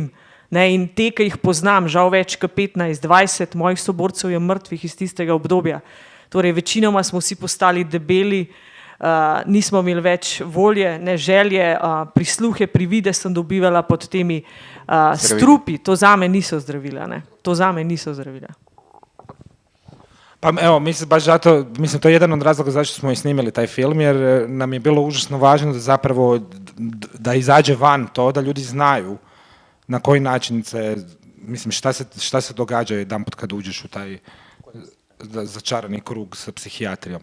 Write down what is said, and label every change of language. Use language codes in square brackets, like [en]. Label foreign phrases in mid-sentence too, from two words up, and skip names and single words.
[sl] Ne, in te, ki jih poznam, žal več kot 15-20 mojih soborcev je mrtvih iz tistega obdobja. Torej, večinoma smo vsi postali debeli, nismo imeli več volje, ne želje, prisluhe, privide sem dobivala pod temi strupi, to zame niso zdravila, ne. To zame niso zdravila. [hr] Pa evo, mislim baš zato, mislim to je jedan od razloga zašto smo i snimili taj film, jer nam je bilo užasno važno da zapravo da izađe van to, da ljudi znaju na koji način se, mislim šta se događa jedanput kad uđeš u taj začarani krug sa psihijatrijom.